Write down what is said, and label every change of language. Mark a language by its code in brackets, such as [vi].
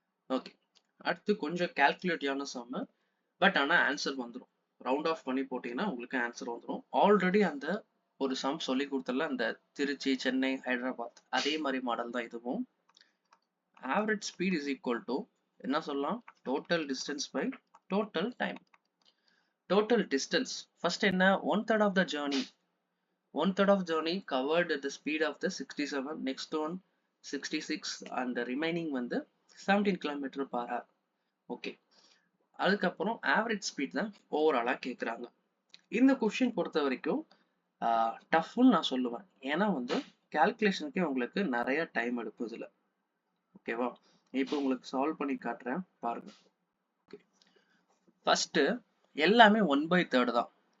[ta] Okay, அடுத்து கொஞ்சம் கால்குலேட்டிவான some, but ஆனால் ஆன்சர் வந்துடும். ரவுண்ட் ஆஃப் பண்ணி போட்டீங்கன்னா உங்களுக்கு ஆன்சர் வந்துடும். ஆல்ரெடி அந்த ஒரு சம் சொல்லி கொடுத்தல, அந்த திருச்சி சென்னை ஹைதராபாத் அதே மாதிரி மாடல் தான் இதுவும். [en] average speed is equal to [ta] என்ன சொல்லலாம், [en] Total distance by total time. Total distance first என்ன 1/3 of the journey. 1/3 of journey covered at the speed of the 67, next one 66 and the remaining வந்து 17 km/h. [ta] ஓகே, அதுக்கப்புறம் average speed தான் ஓவராலா கேட்குறாங்க. இந்த question பொறுத்த வரைக்கும் டஃப்னு நான் சொல்லுவேன். ஏன்னா வந்து கால்குலேஷனுக்கே உங்களுக்கு நிறைய டைம் எடுக்கும் இதுல. ஓகேவா, இப்போ உங்களுக்கு சால்வ் பண்ணி காட்டுறேன் பாருங்க. ஃபர்ஸ்ட் எல்லாமே 1/3 தான்.